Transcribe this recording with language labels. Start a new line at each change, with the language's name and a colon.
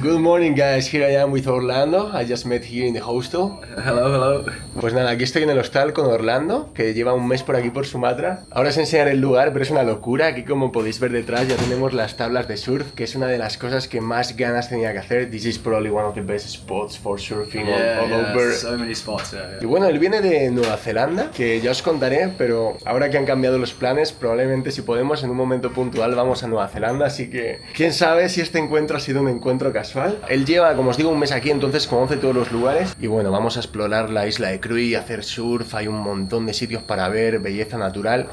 English: Good morning, guys. Here I am with Orlando. I just met here in the hostel. Hello.
Spanish: Pues nada, aquí estoy en el hostal con Orlando, que lleva un mes por aquí por Sumatra. Ahora os enseñaré el lugar, pero es una locura. Aquí, como podéis ver detrás, ya tenemos las tablas de surf, que es una de las cosas que más ganas tenía que hacer.
English: This is probably one of the best spots for surfing all over. So many spots.
Spanish: Y bueno, él viene de Nueva Zelanda, que ya os contaré, pero ahora que han cambiado los planes, probablemente si podemos en un momento puntual vamos a Nueva Zelanda, así que quién sabe si este encuentro ha sido un encuentro casual. Él lleva, como os digo, un mes aquí, entonces conoce todos los lugares y bueno, vamos a explorar la isla de Krui, hacer surf, hay un montón de sitios para ver, belleza natural.